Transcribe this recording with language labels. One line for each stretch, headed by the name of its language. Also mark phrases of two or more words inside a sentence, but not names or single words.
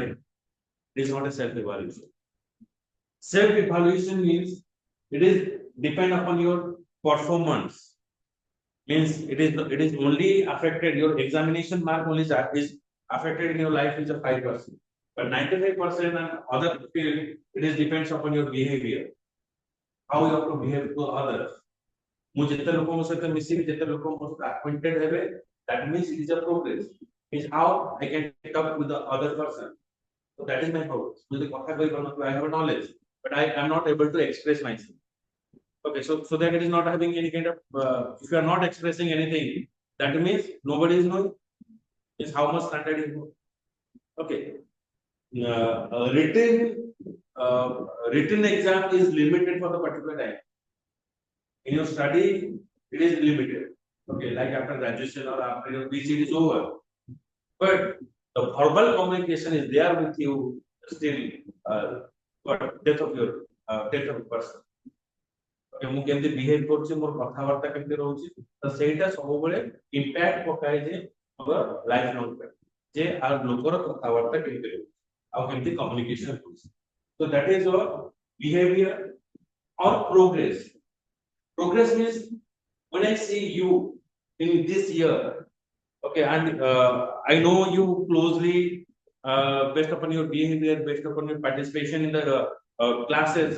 English: It is not a self-evaluation. Self-evaluation means it is depend upon your performance. Means it is only affected your examination mark only is affected in your life is a 5%. But 95% and other field, it is depends upon your behavior. How you have to behave to others.
Odia: ମୁଁ ଯେତେ ଲୋକଙ୍କ ସହିତ ମିଶିବି ଯେତେ ଲୋକଙ୍କ ସହିତ acquainted ହେବେ
English: that means it is a progress. Is how I can pick up with the other person. So that is my progress.
Bangla: যদি কথা কই পারো
English: I have a knowledge but I am not able to express myself. Okay, so that it is not having any kind of if you are not expressing anything, that means nobody is knowing is how much standard is good. Okay, written exam is limited for the particular time. In your study, it is limited. Okay, like after graduation or after your PhD is over, but the verbal communication is there with you still for death of your death of person.
Odia: ମୁଁ କେମିତି ବିହେଭ କରୁଛି ମୋର କଥାବାର୍ତ୍ତା କେମିତି ରହୁଛି ତ ସେଇଟା ସବୁବେଳେ ଇମ୍ପାକ୍ଟ ପକାଏ ଯେ ମୋର
English: life long
Odia: ପାଇଁ ଯେ ଆଉ ଲୋକର କଥାବାର୍ତ୍ତା କେମିତି ରହୁଛି ଆଉ କେମିତି କମ୍ୟୁନିକେସନ ହଉଛି
English: so that is your behavior or progress means when I see you in this year, okay, and I know you closely based upon your behavior, based upon your participation in the classes.